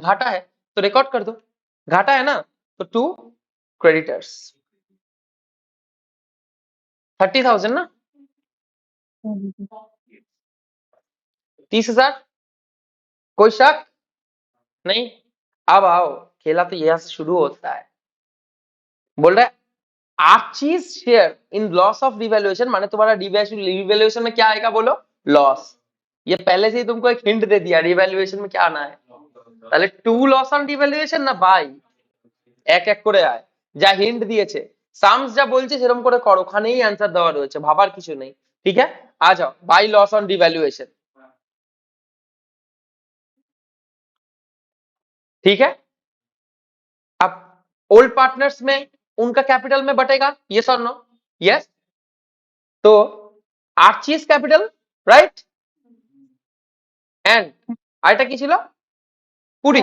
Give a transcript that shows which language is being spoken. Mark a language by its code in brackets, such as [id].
[hi] घाटा है तो रिकॉर्ड कर दो, घाटा है ना, तो 2 क्रेडिटर्स 30,000 ना, 30,000, कोई शक नहीं? अब आओ, खेला तो यहां से शुरू होता है। बोल रहा है Archies share in loss of revaluation, माने तुम्हारा रिवैल्यूएशन में क्या आएगा बोलो? लॉस। ये पहले से ही तुमको एक हिंट दे दिया रिवैल्यूएशन में क्या आना है। [bn] তাহলে 2 লস অন রিভ্যালুয়েশন না বাই, এক এক করে আয়, যা হিন্ট দিয়েছে সামস যা বলছে সেরকম করে কর, ওখানেই অ্যান্সার দেওয়া রয়েছে, ভাবার কিছু নেই, [hi] ठीक है। आ जाओ, बाई लॉस ऑन रिवैल्यूएशन, ठीक है। अब ओल्ड पार्टनर्स में उनका कैपिटल में बटेगा, यस और नो? यस। तो arches capital, right, and iota की ছিল পুরি